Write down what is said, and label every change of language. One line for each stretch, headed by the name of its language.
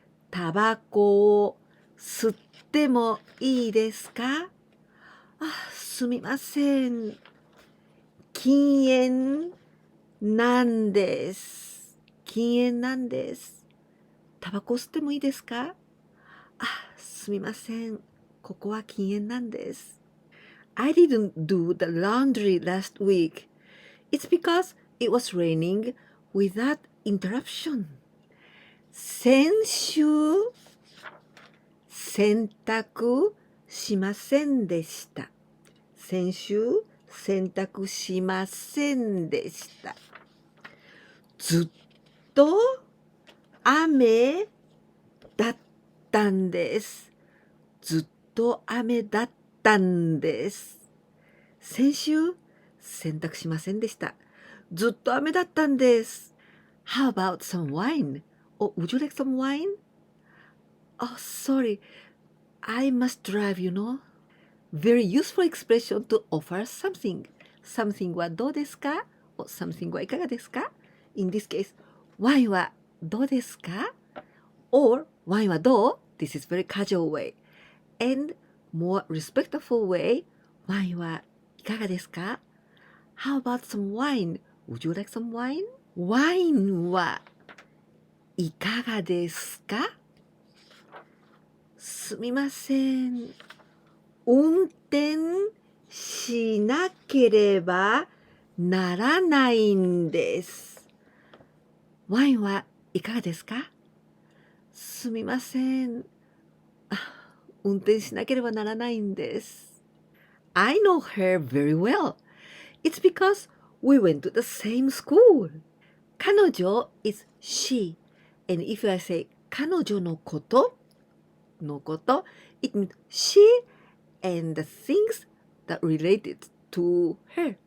Japanese: タバコを吸ってもいいですか？すみません。禁煙なんです。禁煙なんです。タバコ吸ってもいいですか？すみません。ここは禁煙なんです。
English: I didn't do the laundry last week. It's because it was raining without interruption.
Japanese: 先週、洗濯しませんでした。先週、洗濯しませんでした。ずっと雨だったんです。ずっと雨だったんです。先週、洗濯しませんでした。ずっと雨だったんです。
English: How about some wine? Oh, would you like some wine? Oh, sorry. I must drive, you know. Very useful expression to offer something. Something
Japanese: はどうですか？
English: or something
Japanese: はいかがですか？
English: In this case,
Japanese: ワインはどうですか？
English: or
Japanese: ワインはどう？
English: This is very casual way. And more respectful way,
Japanese: ワインはいかがですか？
English: How about some wine? Would you like some wine?
Japanese: ワインはいかがですか？すみません。運転しなければならないんです。ワインはいかがですか？すみません。運転しなければならないんです。
English: I know her very well. It's because we went to the same school. 彼女 is she. And if I say
Japanese: 彼女のことのこと、
English: it means she and the things that related to her.